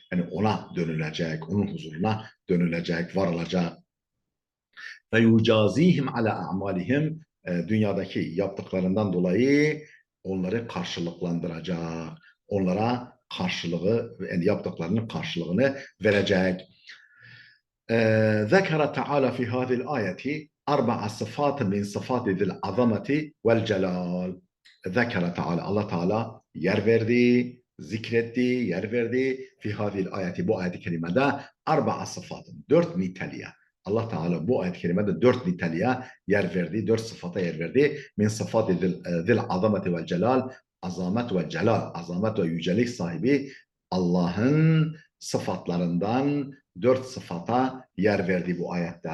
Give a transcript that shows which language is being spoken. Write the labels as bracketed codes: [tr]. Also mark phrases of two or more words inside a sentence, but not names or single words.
[tr] Yani ona dönülecek, onun huzuruna dönülecek, varılacak. [ar] ويجزيهم على أعمالهم, [tr] dünyadaki yaptıklarından dolayı onları karşılıklandıracak. Onlara karşılığı, yani yaptıklarının karşılığını verecek. [ar] ذكر تعالى في هذه الآية 4 صفات من صفات ذي العظمة والجلال. ذكر تعالى, [tr] Allah Teala yer verdi, zikretti, yer verdi. [ar] في هذه الآية, [tr] bu ayet-i kerimede 4 sıfatın, 4 niteliğe. Allah Teala bu ayet-i kerimede 4 niteliğe yer verdi, 4 sıfata yer verdi. [ar] من صفات ذي العظمة والجلال, [tr] azamet ve celal, azamet ve yücelik sahibi Allah'ın sıfatlarından 4 sıfata yer verdi bu ayette.